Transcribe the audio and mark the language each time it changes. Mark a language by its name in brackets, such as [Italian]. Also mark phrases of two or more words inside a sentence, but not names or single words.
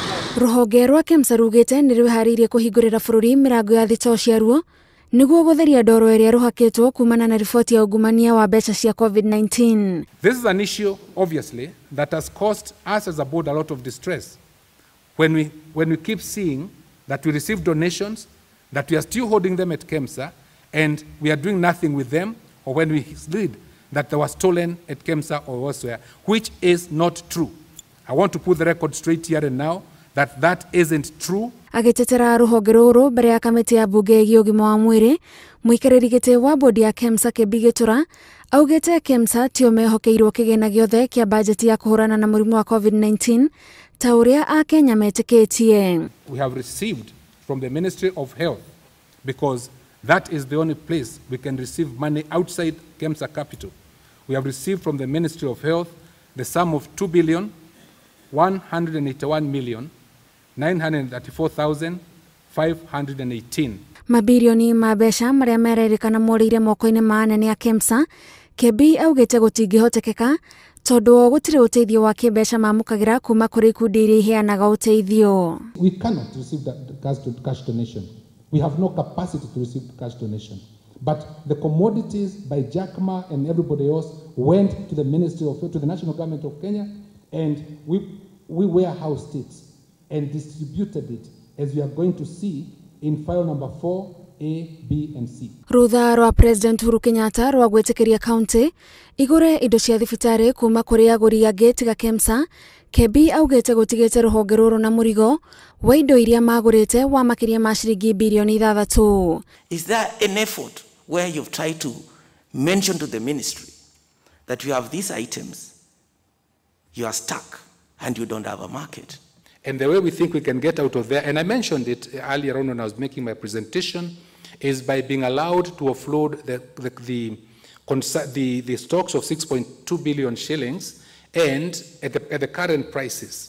[Kikuyu] Ruhonge rwa KEMSA rugite ni rwihariirie kuhingurira bururi mirango ya thitoo ciaruo niguo gutheria ndoro iria ruhakitwo kumana na riboti ya ungumania wa mbeca cia COVID-19. [English] This is an issue, obviously, that has caused us as a board a lot of distress. When we keep seeing that we receive donations, that we are still holding them at KEMSA, and we are doing nothing with them, or when we read that they were stolen at KEMSA or elsewhere, which is not true. I want to put the record straight here and now that isn't true. [Kikuyu] Agitetera ruhonge ruru mbere ya kamiti ya bunge ya ugima wa mwiri, muikariri giti wa bodi ya KEMSA Kebigitura augite KEMSA tio mehokeirwo kigina giothe kia bajeti ya kuhurana na murimu wa COVID-19 ta uria a Kenya metikitie. [English] We have received from the Ministry of Health, because that is the only place we can receive money outside KEMSA capital. We have received from the Ministry of Health the sum of 2,181,934,518. [Kikuyu] Mambirioni ma mbeca maria marerikana moriire moko-ini ma anene a KEMSA, Kebi augite gutingihotekeka tondu gutire uteithio wa kimbeca mamukagira kuma kuri ikundi iria iheanaga uteithio. [English] We cannot receive that cash donation. We have no capacity to receive cash donation. But the commodities by JACMA and everybody else went to the Ministry of Health, to the National Government of Kenya, and we warehoused it and distributed it, as we are going to see in file number 4, A, B, and C. [Kikuyu] Rutha rwa President Uhuru Kenyatta rwa gwitikiria county igure indo cia thibitari kuma kuri aguri angi tiga KEMSA, Kebi augite gutigite ruhonge ruru na murigo wa indo iria magurite wa makiria ma ciringi bilioni 6. [English] Is there an effort where you've tried to mention to the ministry that you have these items, you are stuck and you don't have a market? And the way we think we can get out of there, and I mentioned it earlier on when I was making my presentation, is by being allowed to offload the stocks of 6.2 billion shillings and at the current prices.